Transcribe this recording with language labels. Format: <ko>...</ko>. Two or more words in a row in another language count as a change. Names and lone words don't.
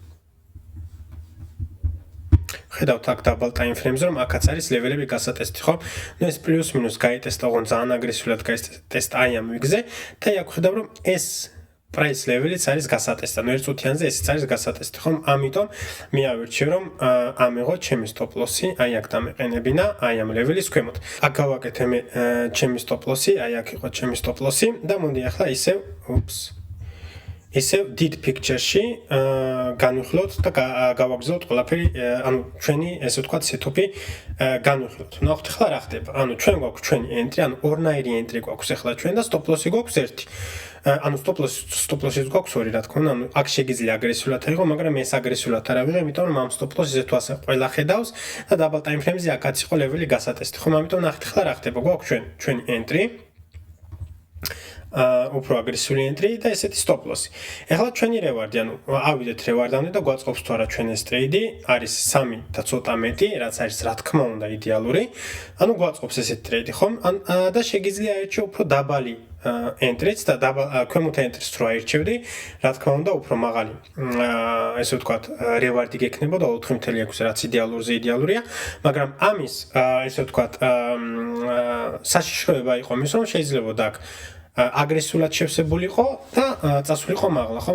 <ka>ხედავთ აქ დაბალ ტაიმფრეიმზე, რომ აქაც არის level-ები გასატესტი, ხო? ნუ ეს პლუს მინუს გაიტესტა, ოღონდ ძალიან აგრესიულად გაიტესტა აი ამ ვიგზე და აქ ხედავ რომ ეს</ka> <en>price level-იც</en> <ka>არის გასატესტი. ანუ 1 წუთიანზე ესეც არის გასატესტი, ხომ? ამიტომ მე ავირჩიე რომ ამიღო ჩემი</ka> <en>stop loss-ი,</en> <ka>აი აქ დამეყენებინა, აი ამ level-ის ქვემოთ. აქ გავაკეთე მე ჩემი</ka> <en>stop loss-ი,</en> <ka>აი აქ იყო ჩემი</ka> <en>stop loss-ი</en> <ka>და მოდი ახლა ისევ დიდ picture-ში განვიხილოთ და გავაგზავნოთ ყველაფერი, ანუ ჩვენი ესე ვთქვათ setup-ი განვიხილოთ. ნახეთ ახლა რა ხდება. ანუ ჩვენ გვაქვს ჩვენი entry, ანუ ორნაირი entry გვაქვს ახლა ჩვენ და</ka> <en>stop loss-ი</en> <ka>გვაქვს ერთი. ანუ</ka> <en>stop loss-ის</en> <ka>გვაქვს ორი რა თქმა უნდა, ანუ აქ შეგიძლია აგრესიულად აიღო, მაგრამ ეს აგრესიულად არ ავიღე, იმიტომ რომ ამ</ka> <en>stop loss-ი</en> <ka>ისე თუ ასე ყველა ხედავს და დაბალ ტაიმფრეიმზე აქაც იყო level-ი გასატესტი. ხომ ამიტომ ნახეთ ახლა რა ხდება. გვაქვს ჩვენი entry უფრო აგრესიული entry და ესეთი</ka> <en>stop loss.</en> <ka>ეხლა ჩვენი reward-ი, ანუ ავიდეთ reward-ამდე და გვაწყობს თუ არა ჩვენ ეს trade-ი, არის 3 და ცოტა მეტი, რაც არის რა თქმა უნდა იდეალური. ანუ გვაწყობს ესეთი trade-ი, ხომ? და შეგიძლია აერჩიო უფრო დაბალი entry-ც და ქვემოთ entry-ს რო აერჩევდი, რა თქმა უნდა უფრო მაღალი ესე ვთქვათ reward-ი გექნება და 4.6 რაც იდეალურია, მაგრამ ამის ესე ვთქვათ საშიშროება იყო მის რომ შეიძლებოდა აქ აგრესიულად შევსებულიყო და წასულიყო მაღლა, ხო?</ka>